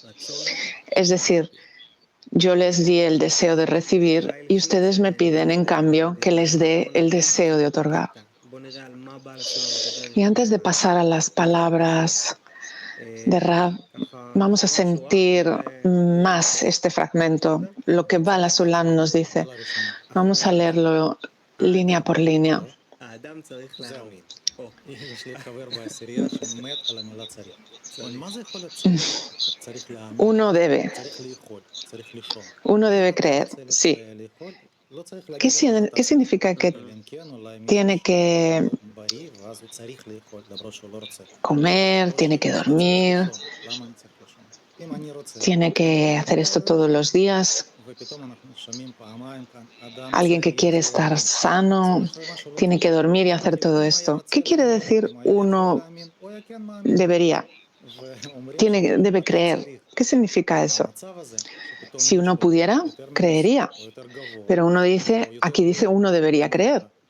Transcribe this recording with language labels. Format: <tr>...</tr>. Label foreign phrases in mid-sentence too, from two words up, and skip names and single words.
<es>Es decir, yo les di el deseo de recibir y ustedes me piden en cambio que les dé el deseo de otorgar. Y antes de pasar a las palabras de Rav, vamos a sentir más este fragmento, lo que Bala Sulam nos dice. Vamos a leerlo línea por línea.</es> <he>יש לי חבר בעשירייה שמת על המילה צריך. מה זה יכול להיות צריך? צריך להאמין,</he> <es>Uno debe,</es> <he>צריך לאכול, צריך לישון.</he> <es>uno debe</es> <he>אם אתה</he> <es>creer,</es> <he>רוצה</he> <es>sí.</es> <he>לאכול, לא צריך להגיד</he> <es>¿Qué,</es> <he>לו שאתה</he> <es>qué significa que</es> <he>אלא אם כן אולי</he> <es>tiene</es> <he>מישהו</he> <es>que</es> <he>שהוא בריא ואז הוא צריך לאכול למרות שהוא לא רוצה.</he> <es>comer, tiene que</es> <he>למה צריך</he> <es>dormir,</es> <he>לישון? למה אני צריך לישון? אם אני רוצה,</he> <es>tiene que hacer esto todos los días?</es> <he>ופתאום אנחנו שומעים פעמיים כאן, אדם</he> <es>Alguien que</es> <he>צריך</he> <es>quiere estar</es> <he>לאכול.</he> <es>sano tiene que dormir y hacer todo esto. ¿Qué quiere decir uno debería? Debe creer. ¿Qué significa eso? Si uno pudiera, creería. Pero uno dice, aquí dice uno debería creer.</es>